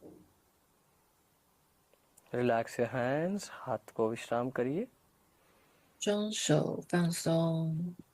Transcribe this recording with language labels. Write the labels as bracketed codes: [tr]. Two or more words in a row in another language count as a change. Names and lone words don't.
[en] Relax your hands. [hi] हाथ को विश्राम करिए. [zh] 双手放松，